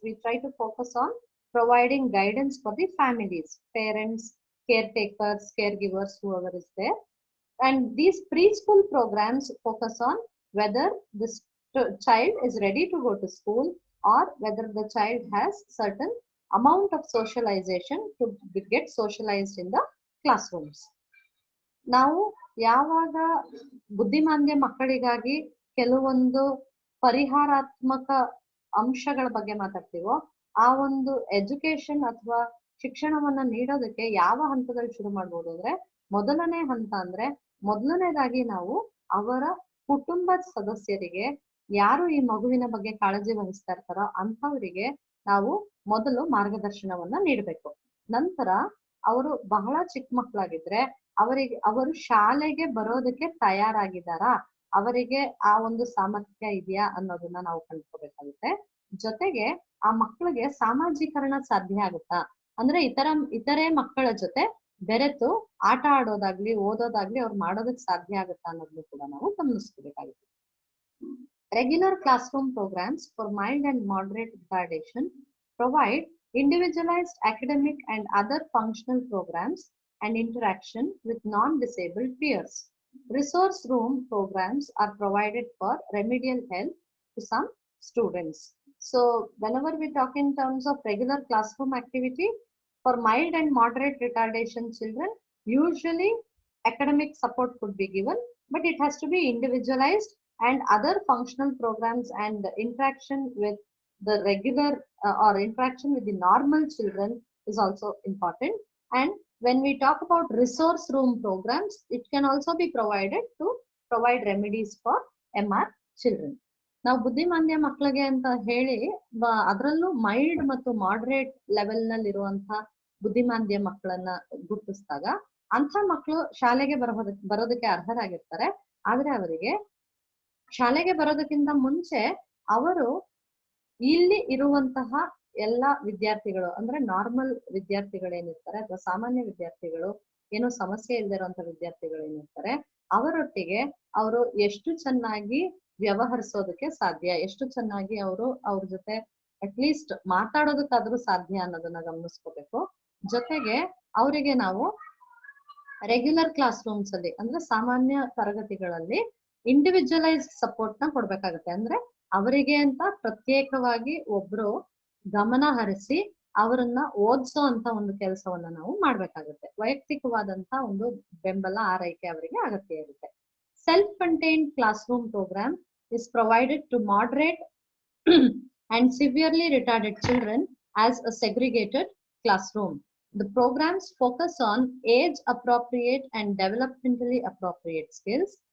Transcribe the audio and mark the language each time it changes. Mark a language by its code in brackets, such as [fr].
[en] We try to focus on providing guidance for the families, parents, caretakers, caregivers, whoever is there. And these preschool programs focus on whether this child is ready to go to school or whether the child has certain amount of socialization to get socialized in the classrooms. [kn] ನಾವು ಯಾವಾಗ ಬುದ್ಧಿಮಾಂದ್ಯ ಮಕ್ಕಳಿಗಾಗಿ ಕೆಲವೊಂದು ಪರಿಹಾರಾತ್ಮಕ ಅಂಶಗಳ ಬಗ್ಗೆ ಮಾತಾಡ್ತೀವೋ, ಆ ಒಂದು education ಅಥವಾ ಶಿಕ್ಷಣವನ್ನ ನೀಡೋದಕ್ಕೆ ಯಾವ ಹಂತದಲ್ಲಿ ಶುರು ಮಾಡ್ಬೋದು ಅಂದ್ರೆ, ಮೊದಲನೇ ಹಂತ ಅಂದ್ರೆ ಮೊದಲನೇದಾಗಿ ನಾವು ಅವರ ಕುಟುಂಬದ ಸದಸ್ಯರಿಗೆ, ಯಾರು ಈ ಮಗುವಿನ ಬಗ್ಗೆ ಕಾಳಜಿ ವಹಿಸ್ತಾ ಇರ್ತಾರೋ ಅಂಥವರಿಗೆ ನಾವು ಮೊದಲು ಮಾರ್ಗದರ್ಶನವನ್ನ ನೀಡಬೇಕು. ನಂತರ ಅವರು ಬಹಳ ಚಿಕ್ಕ ಮಕ್ಕಳಾಗಿದ್ರೆ ಅವರು ಶಾಲೆಗೆ ಬರೋದಕ್ಕೆ ತಯಾರಾಗಿದ್ದಾರಾ, ಅವರಿಗೆ ಆ ಒಂದು ಸಾಮರ್ಥ್ಯ ಇದೆಯಾ ಅನ್ನೋದನ್ನ ನಾವು ಕಂಡುಕೋಬೇಕಾಗುತ್ತೆ. ಜೊತೆಗೆ ಆ ಮಕ್ಕಳಿಗೆ ಸಾಮಾಜೀಕರಣ ಸಾಧ್ಯ ಆಗುತ್ತಾ, ಅಂದ್ರೆ ಇತರೆ ಮಕ್ಕಳ ಜೊತೆ ಬೆರೆತು ಆಟ ಆಡೋದಾಗ್ಲಿ ಓದೋದಾಗ್ಲಿ ಅವ್ರು ಮಾಡೋದಕ್ಕೆ ಸಾಧ್ಯ ಆಗುತ್ತಾ ಅನ್ನೋದನ್ನು ಕೂಡ ನಾವು ಗಮನಿಸ್ಕೋಬೇಕಾಗುತ್ತೆ. [en] Regular classroom programs for mild and moderate retardation provide individualized academic and other functional programs and interaction with non-disabled peers. Resource room programs are provided for remedial help to some students. So whenever we talk in terms of regular classroom activity, for mild and moderate retardation children, usually academic support could be given, but it has to be individualized, and other functional programs and interaction with the regular or interaction with the normal children is also important. And when we talk about resource room programs, it can also be provided to provide remedies for MR children. [kn] ನಾವು ಬುದ್ಧಿಮಾಂದ್ಯ ಮಕ್ಕಳಿಗೆ ಅಂತ ಹೇಳಿ ಅದರಲ್ಲೂ mild ಮತ್ತು moderate level ನಲ್ಲಿ ಇರುವಂತಹ ಬುದ್ಧಿಮಾಂದ್ಯ ಮಕ್ಕಳನ್ನ ಗುರುತಿಸಿದಾಗ ಅಂಥ ಮಕ್ಕಳು ಶಾಲೆಗೆ ಬರೋದಕ್ಕೆ ಅರ್ಹರಾಗಿರ್ತಾರೆ. ಆದ್ರೆ ಅವರಿಗೆ ಶಾಲೆಗೆ ಬರೋದಕ್ಕಿಂತ ಮುಂಚೆ ಅವರು ಇಲ್ಲಿ ಇರುವಂತಹ ಎಲ್ಲ ವಿದ್ಯಾರ್ಥಿಗಳು, ಅಂದ್ರೆ ನಾರ್ಮಲ್ ವಿದ್ಯಾರ್ಥಿಗಳೇನಿರ್ತಾರೆ ಅಥವಾ ಸಾಮಾನ್ಯ ವಿದ್ಯಾರ್ಥಿಗಳು, ಏನೋ ಸಮಸ್ಯೆ ಇಲ್ಲದೆ ಇರುವಂತಹ ವಿದ್ಯಾರ್ಥಿಗಳು ಏನಿರ್ತಾರೆ, ಅವರೊಟ್ಟಿಗೆ ಅವರು ಎಷ್ಟು ಚೆನ್ನಾಗಿ ವ್ಯವಹರಿಸೋದಕ್ಕೆ ಸಾಧ್ಯ, ಎಷ್ಟು ಚೆನ್ನಾಗಿ ಅವರು ಅವ್ರ ಜೊತೆ ಅಟ್ಲೀಸ್ಟ್ ಮಾತಾಡೋದಕ್ಕಾದ್ರೂ ಸಾಧ್ಯ ಅನ್ನೋದನ್ನ ಗಮನಿಸ್ಕೋಬೇಕು. ಜೊತೆಗೆ ಅವರಿಗೆ ನಾವು ರೆಗ್ಯುಲರ್ ಕ್ಲಾಸ್ ರೂಮ್ಸ್ ಅಲ್ಲಿ, ಅಂದ್ರೆ ಸಾಮಾನ್ಯ ತರಗತಿಗಳಲ್ಲಿ ಇಂಡಿವಿಜುವಲೈಸ್ಡ್ ಸಪೋರ್ಟ್ ನ ಕೊಡ್ಬೇಕಾಗತ್ತೆ. ಅಂದ್ರೆ ಅವರಿಗೆ ಅಂತ ಪ್ರತ್ಯೇಕವಾಗಿ ಒಬ್ರು ಗಮನ ಹರಿಸಿ ಅವರನ್ನ ಓದಿಸೋ ಅಂತ ಒಂದು ಕೆಲಸವನ್ನ ನಾವು ಮಾಡ್ಬೇಕಾಗುತ್ತೆ. ವೈಯಕ್ತಿಕವಾದಂತ ಒಂದು ಬೆಂಬಲ, ಆರೈಕೆ ಅವರಿಗೆ ಅಗತ್ಯ ಇರುತ್ತೆ. [en] Self contained class room programme is provided to moderate and severely retarded children as a segregated classroom. The programs focus on age-appropriate and developmentally appropriate skills.